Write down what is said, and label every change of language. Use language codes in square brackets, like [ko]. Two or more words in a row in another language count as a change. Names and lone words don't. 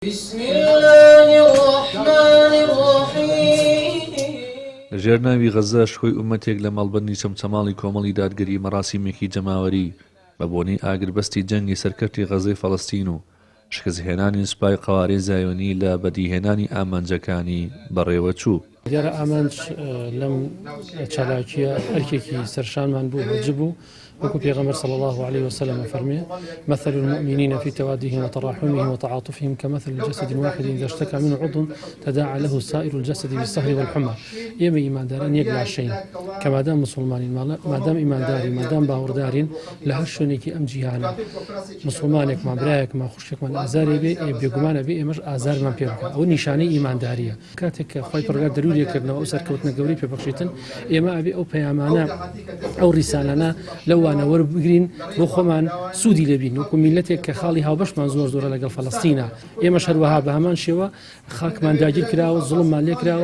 [ar] بسم الله الرحمن الرحيم. [ckb] لەژێر ناوی غەزە شخۆی ئومەتێک لە مەڵبەندی چەمچەماڵی کۆمەڵی دادگەری مەراسیمێکی جەماوەری بە بۆنەی ئاگربەستی جەنگی سەرکەوتی غەزەی فەڵەستین و شکستهێنانی سوپای قەوارەی زایۆنی لە بەدیهێنانی ئامانجەکانی بەڕێوە چوو. دیارە ئامانج لەم چالاکیە ئەرکێکی سەرشانمان بوو بەجە بوو وەکو پێغەمبەر [ar] صلی الله عليه وسلم [ckb] فەرمێ [ar] مثل المؤمنين في توادهم وتراحمهم وتعاطفهم كمثل الجسد الواحد إذا اشتكى منه عضو تداعى له سائر الجسد بالسهر والحمى. [ckb] ئێمە ئیمانداران یەک لاشەین کە مادام مسلمانین مادام ئیماندارین مادام باوەڕدارین لە هەر شوێنێکی ئەم جیهانە مسلمانێکمان برایەکمان خوشکێکمان ئازارێ بێ بێگومانە بێ ئێمەش ئازارمان پێ بکات ئەوە نیشانەی ئیمانداریە. کاتێک کە خۆی پەروەردگار دەروریەکردنەوە ئەو سەرکەوتنە گەورەی پێ بەخشیتن ئێمە ئەبێ ئەو پەیامانە ئەو ڕیسالانە لەوانە وەربگرین بۆ خۆمان سوودی لەبین وەکو میلەتێک کە خاڵی هاوبەشمان زۆر زۆرە لەگەڵ فەڵەستینە ئێمەش هەروەها بە هەمان شێوە خاکمان داگیر کراوە زوڵممان لێ کراوە.